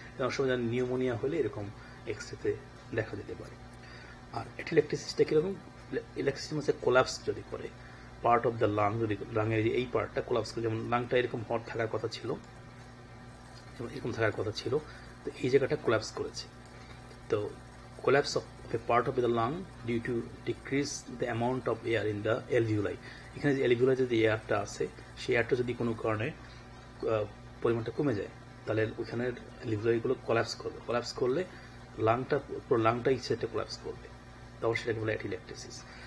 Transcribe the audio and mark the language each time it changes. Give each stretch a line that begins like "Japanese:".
Bangla: অনেক সময় নিউমোনিয়া হলে এরকম এক্সরেতে দেখা দিতে পারে। আর এটিলেকট্রিসিসটা কিরকম? ইলেকট্রিসিস হচ্ছে কোলাপস যদি করে,
English: part of the lung,
Bangla: যদি লাংয়ের এই পার্টটা কোলাপস করে, যেমন লাংটা এরকম হট থাকার কথা ছিল, যেমন এরকম থাকার কথা ছিল, তো এই জায়গাটা কোলাপস করেছে।
English: তো collapse of a part of the lung due to decrease the amount of air in the alveoli.
Bangla: এখানে যে alveoli যে এয়ারটা আছে, সেই এয়ারটা যদি কোনো কারণে পরিমাণটা কমে যায়, তাহলে ওখানে alveoli-গুলো কোলাপস করলে পুরো লাংটাই সেটা কোলাপস করবে, তখন সেটাকে বলে অ্যাটিলেকট্রিসিস।